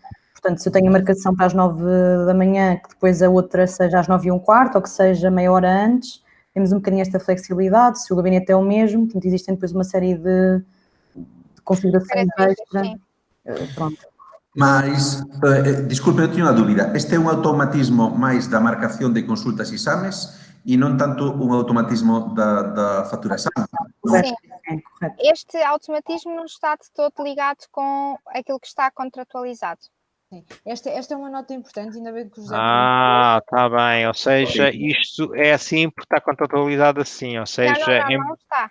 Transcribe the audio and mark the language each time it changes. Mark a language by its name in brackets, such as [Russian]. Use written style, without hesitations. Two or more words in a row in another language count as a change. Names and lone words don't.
[Portuguese] Portanto, se eu tenho a marcação para as 9 da manhã, que depois a outra seja às 9h15, ou que seja meia hora antes, temos um bocadinho esta flexibilidade, se o gabinete é o mesmo, portanto, existem depois uma série de configurações extra. Sim. Pronto. Mas, [Galician] disculpe, eu teño unha dúbida. Este é un automatismo máis da marcación de consultas e exames e non tanto un automatismo da facturación. [Portuguese] Correto, Sim. é, correto. Este automatismo não está de todo ligado com aquilo que está contratualizado. Sim. Esta é uma nota importante, ainda bem que o José está bem, ou seja, isto é assim porque está contratualizado assim, ou seja, Não está.